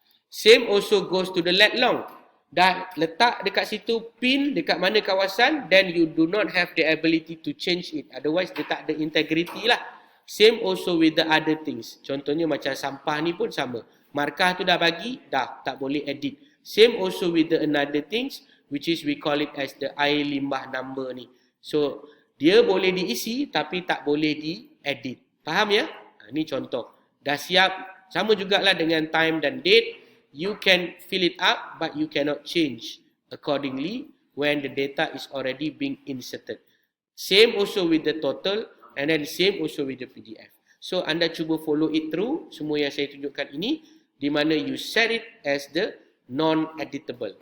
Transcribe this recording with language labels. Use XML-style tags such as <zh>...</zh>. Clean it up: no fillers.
<en>Same also goes to the lat long.</en> <ms>Dah letak dekat situ pin dekat mana kawasan,</ms> <en>then you do not have the ability to change it. Otherwise</en> <ms>dia tak ada</ms> <en>integrity lah. Same also with the other things.</en> <ms>Contohnya macam sampah ni pun sama. Markah tu dah bagi, dah tak boleh edit.</ms> <en>Same also with the another things which is we call it as the air limbah number ni.</en> <ms>So dia boleh diisi tapi tak boleh diedit. Faham ya? Ni contoh. Dah siap. Sama jugalah dengan time dan date.</ms> <en>You can fill it up but you cannot change accordingly when the data is already being inserted. Same also with the total and then same also with the PDF.</en> <ms>So anda cuba</ms> <en>follow it through</en> <ms>semua yang saya tunjukkan ini, di mana</ms> <en>you set it as the non-editable.</en>